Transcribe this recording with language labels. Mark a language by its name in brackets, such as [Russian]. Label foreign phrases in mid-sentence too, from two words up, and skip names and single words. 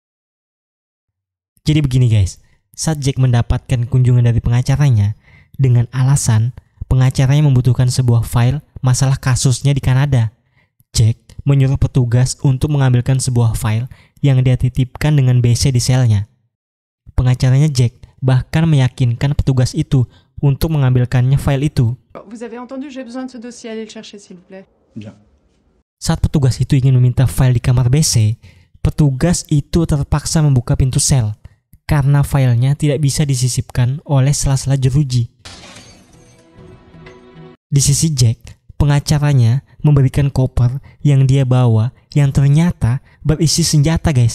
[Indonesian] Jadi begini guys, saat Jack mendapatkan kunjungan dari pengacaranya, dengan alasan pengacaranya membutuhkan sebuah file masalah kasusnya di Kanada, Jack menyuruh petugas untuk mengambilkan sebuah file yang dia titipkan dengan BC di selnya. Pengacaranya Jack bahkan meyakinkan petugas itu untuk mengambilkannya file itu. [French] Vous avez entendu, j'ai besoin de ce dossier, allez le chercher s'il vous plaît. [Indonesian] Bien. Saat petugas itu ingin meminta file di kamar BC, petugas itu terpaksa membuka pintu sel karena filenya tidak bisa disisipkan oleh sela-sela jeruji. Di sisi Jack, pengacaranya memberikan koper yang dia bawa yang ternyata berisi senjata guys.